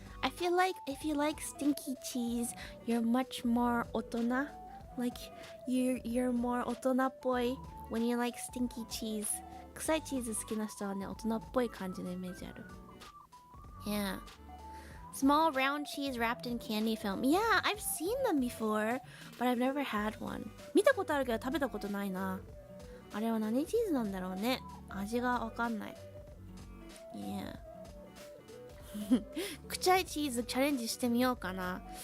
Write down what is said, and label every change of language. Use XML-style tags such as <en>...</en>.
<en>I feel like if you like stinky cheese, you're much more 大人. Like, you're more 大人っぽい when you like stinky cheese.</en> <ja>臭いチーズ好きな人はね、大人っぽい感じのイメージある.</ja> <en>Yeah. Small round cheese wrapped in candy film. Yeah, I've seen them before, but I've never had one.</en> <ja>見たことあるけど食べたことないな。あれは何チーズなんだろうね。味がわかんない。</ja> <en>Yeah.</en> <ja>臭いチーズチャレンジしてみようかな。</ja>